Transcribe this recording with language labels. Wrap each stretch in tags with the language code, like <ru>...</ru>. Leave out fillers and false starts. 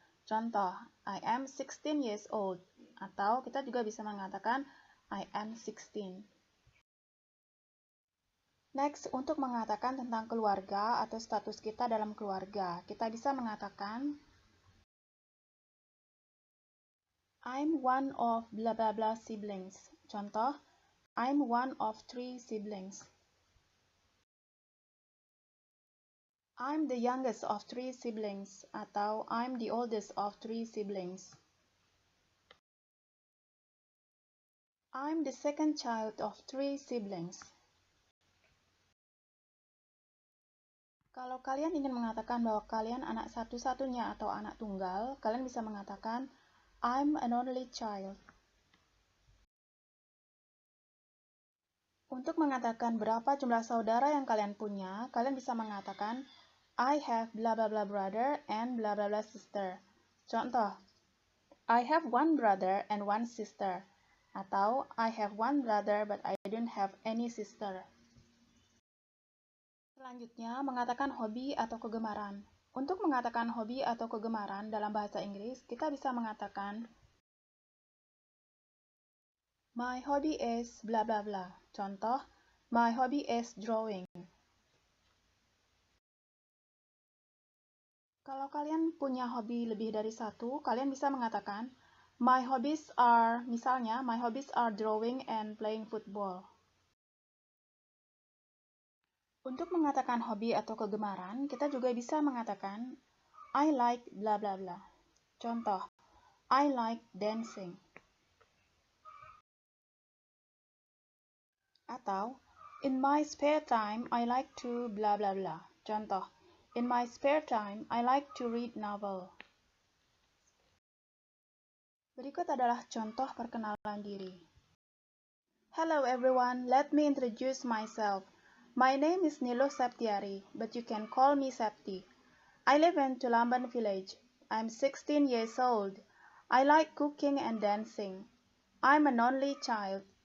<id>Contoh,</id> <en>I am 16 years old.</en> <id>Atau kita juga bisa mengatakan</id> <en>I am 16.</en> <id>Next, untuk mengatakan tentang keluarga atau status kita dalam keluarga, kita bisa mengatakan</id> <en>I'm one of bla bla bla siblings.</en> <id>Contoh,</id> <en>I'm one of 3 siblings. I'm the youngest of 3 siblings.</en> <id>Atau</id> <en>I'm the oldest of 3 siblings. I'm the second child of 3 siblings.</en> <id>Kalau kalian ingin mengatakan bahwa kalian anak satu-satunya atau anak tunggal, kalian bisa mengatakan</id> <en>I'm an only child.</en> <id>Untuk mengatakan berapa jumlah saudara yang kalian punya, kalian bisa mengatakan</id> <en>I have blah blah blah brother and blah blah blah sister.</en> <id>Contoh,</id> <en>I have one brother and one sister.</en> <id>Atau</id> <en>I have one brother but I don't have any sister.</en> <id>Selanjutnya, mengatakan hobi atau kegemaran. Untuk mengatakan hobi atau kegemaran dalam bahasa Inggris, kita bisa mengatakan</id> <en>my hobby is bla bla bla.</en> <id>Contoh,</id> <en>my hobby is drawing.</en> <id>Kalau kalian punya hobi lebih dari satu, kalian bisa mengatakan</id> <en>my hobbies are,</en> <id>misalnya,</id> <en>my hobbies are drawing and playing football.</en> <id>Untuk mengatakan hobi atau kegemaran, kita juga bisa mengatakan</id> <en>I like bla bla bla.</en> <id>Contoh,</id> <en>I like dancing.</en> <id>Atau,</id> <en>in my spare time, I like to bla bla bla.</en> <id>Contoh,</id> <en>in my spare time, I like to read novel.</en> <id>Berikut adalah contoh perkenalan diri.</id> <en>Hello everyone, let me introduce myself. My name is Nilo Septiari, but you can call me Septi. I live in Tulamban village. I'm 16 years old. I like cooking and dancing. I'm an only child.</en>